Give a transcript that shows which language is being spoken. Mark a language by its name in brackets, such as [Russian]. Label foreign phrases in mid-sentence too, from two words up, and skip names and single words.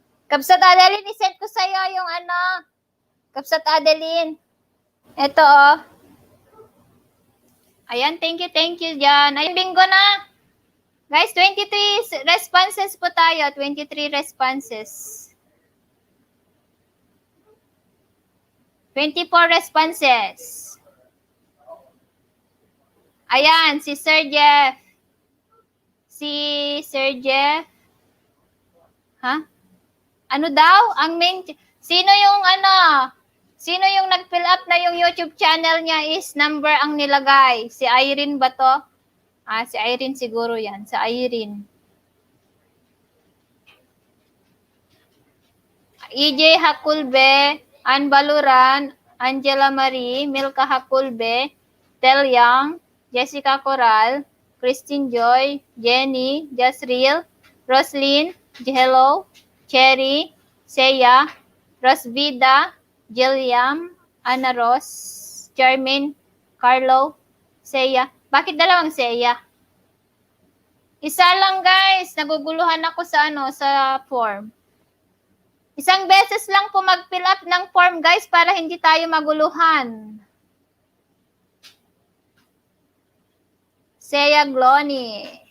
[Filipino] Kapsat Adeline, isend ko sa'yo yung ano. Kapsat Adeline. Ito, oh. Ayan, [English] thank you [Filipino] dyan. Ayun, bingo na. Guys, 23 responses po tayo. 23 responses. 24 responses. Ayan, si Sir Jeff. Si Sir Jeff. Ha? Ano daw? Ang main... Sino yung ano? Sino yung nag-fill up na yung YouTube channel niya is number ang nilagay? Si Irene ba to? Si Irene siguro yan. Si Irene. EJ Hakulbe, Ann Baluran, Angela Marie, Milka Hakulbe, Tel Yang, Jessica Coral, Christine Joy, Jenny, Jasril, Roslyn, Hello, Cherry, Seya, Rosvida, Jilliam, Ana Ross, Charmaine, Carlo, Seya. Bakit dalawang Seya? Isa lang guys, naguguluhan ako sa sa form. Isang beses lang po mag-fill up ng form guys para hindi tayo maguluhan. Seya Glony.